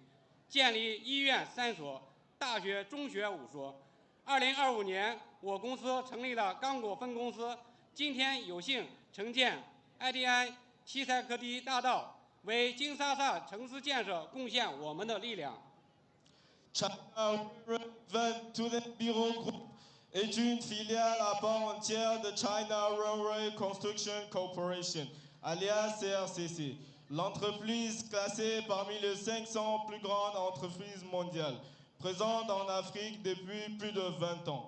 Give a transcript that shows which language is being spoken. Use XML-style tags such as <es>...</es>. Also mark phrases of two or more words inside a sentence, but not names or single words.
<zh>建立医院3所，大学、中学5所。2025年，我公司成立了刚果分公司，今天有幸承建 IDI 七彩科迪大道，为金沙萨城市建设贡献我们的力量。</zh> <fr>China Runway Bureau Group est une filiale à part entière de China Runway Construction Corporation, alias CRCC. L'entreprise classée parmi les 500 plus grandes entreprises mondiales, présente en Afrique depuis plus de 20 ans.</fr>